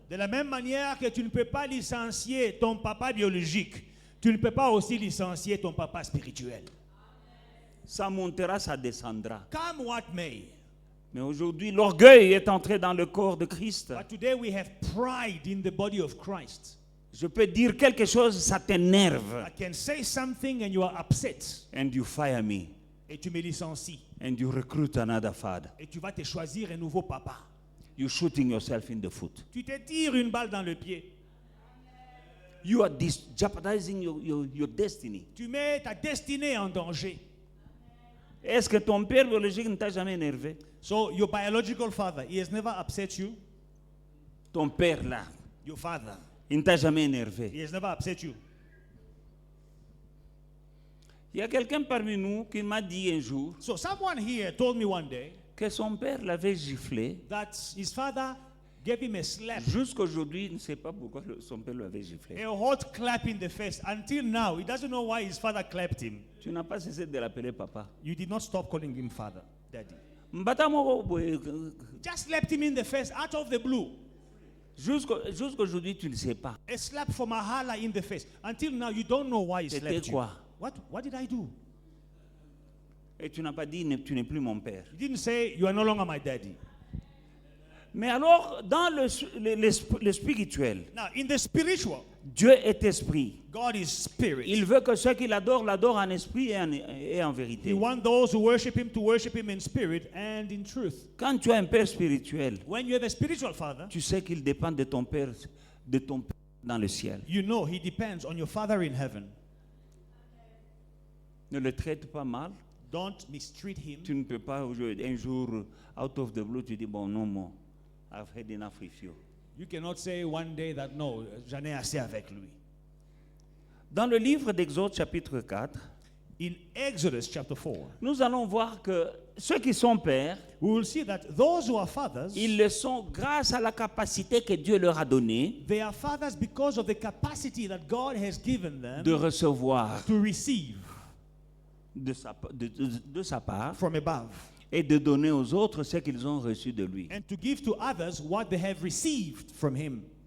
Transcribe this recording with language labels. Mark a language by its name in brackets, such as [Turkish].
[French] De la même manière que tu ne peux pas licencier ton papa biologique, tu ne peux pas aussi licencier ton papa spirituel. Ça montera, ça descendra. [English] Come what may. [French] Mais aujourd'hui, l'orgueil est entré dans le corps de Christ. [English] But today we have pride in the body of Christ. [French] Je peux dire quelque chose, ça t'énerve. [English] I can say something and you are upset. And you fire me. [French] Et tu me licencies. [English] And you recruit another father. [French] Et tu vas te choisir un nouveau papa. [English] You're shooting yourself in the foot. [French] Tu te tires une balle dans le pied. [English] You are jeopardizing your destiny. [French] Tu mets ta destinée en danger. Est-ce que ton père biologique ne t'a jamais énervé? [English] So your biological father, he has never upset you. [French] Ton père là, [English] Your father, [French] il ne t'a jamais énervé. [English] he has never upset you. [French] Il y a quelqu'un parmi nous qui m'a dit un jour [English] So someone here told me one day [French] que son père l'avait giflé. [English] that his father gave him a slap, [French] Jusqu'aujourd'hui, il ne sait pas pourquoi son père l'avait giflé. [English] a hot clap in the face. Until now, he doesn't know why his father clapped him. [French] Tu n'as pas cessé de l'appeler papa. [English] You did not stop calling him father, daddy. [Lingala] Mbata moko boye, [English] Just slapped him in the face out of the blue. [French] jusqu'aujourd'hui, tu ne sais pas. [English] A slap from a hala in the face. Until now, you don't know why he [French] C'était [English] slapped you. [French] quoi? [English] What did I do? [French] Et tu n'as pas dit, tu n'es plus mon père. [English] You didn't say, you are no longer my daddy. [French] Mais alors, dans le spirituel, [English] Now, in the spiritual, [French] Dieu est esprit. [English] God is spirit. [French] Il veut que ceux qui l'adorent en esprit et en [English] He [French] vérité. [English] wants those who worship him to worship him in spirit and in truth. [French] Quand tu as un père spirituel, [English] When you have a spiritual father, [French] tu sais qu'il dépend de ton père dans le ciel. [English] you know he depends on your father in heaven. [French] Ne le traite pas mal. [English] Don't mistreat him. [French] Tu ne peux pas un jour, [English] out of the blue, [French] tu dis, bon, non, moi, [English] I've had enough with you. You cannot say one day that no, [French] j'en ai assez avec lui. Dans le livre d'Exode chapitre 4, [English] In Exodus chapter 4, [French] nous allons voir que ceux qui sont pères, [English] we will see that those who are fathers, [French] ils le sont grâce à la capacité que Dieu leur a donnée [English] they are fathers because of the capacity that God has given them [French] de recevoir [English] to receive [French] de sa part [English] from above [French] et de donner aux autres ce qu'ils ont reçu de lui. [English] and to give to others what they have received from him.